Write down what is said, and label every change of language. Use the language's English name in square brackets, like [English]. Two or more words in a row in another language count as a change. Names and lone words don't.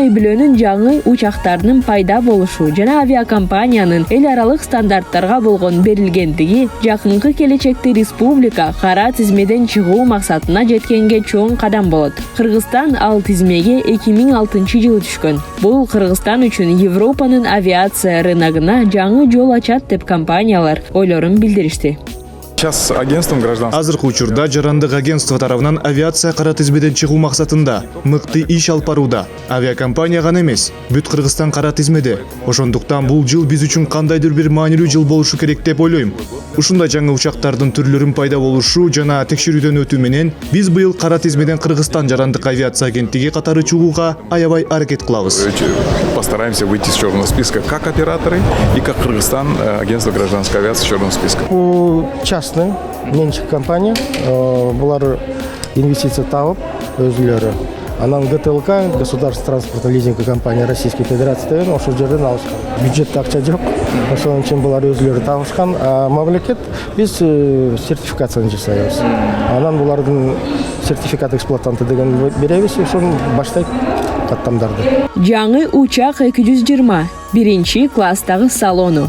[Kyrgyz] үй бүлөнүн жаңы учактарынын пайда болушу жана авиакомпаниянын эл аралык стандарттарга болгон берилгендиги жакынкы келечекте республика кара тизмеден чыгуу максатына жеткенге чоң кадам болот. Кыргызстан ал тизмеге 2006-жылы түшкөн. Бул Кыргызстан үчүн Европанын авиация рыногуна жаңы жол ачат деп компаниялар ойлорун билдиришти. [Russian] Сейчас агентством гражданского. [Kyrgyz] Азыркы учурда жарандык агентство тарабынан авиация кара тизмеден чыгуу максатында мыкты иш алып барууда. Авиакомпания гана эмес, бүт Кыргызстан кара тизмеде. Ошондуктан бул жыл биз үчүн кандайдыр бир маанилүү жыл болушу керек деп ойлойм. Ушундай жаңы учактардын түрлөрүн пайда болушу жана текшерүүдөн өтүү менен биз быйыл кара тизмеден Кыргызстан жарандык авиация агенттиги катары чыгууга аябай аракет кылабыз. [Russian] Постараемся выйти с черного списка как операторы и как Кыргызстан, агентство гражданской авиации с черного списка. [Kyrgyz] Частный менчик компания булар инвестиция табып өзүлөрү анан ГТЛК государственная транспортная лизинговая компания Российской Федерации ошол жерден алышкан. Бюджетте акча жок, ошон үчүн булар өзүлөрү табышкан. Мамлекет биз сертификацияны жасайбыз. Анан булардын сертификат эксплуатанты деген беребиз, ошону баштайт каттамдарды. Жаңы учак 220 биринчи класстагы салону.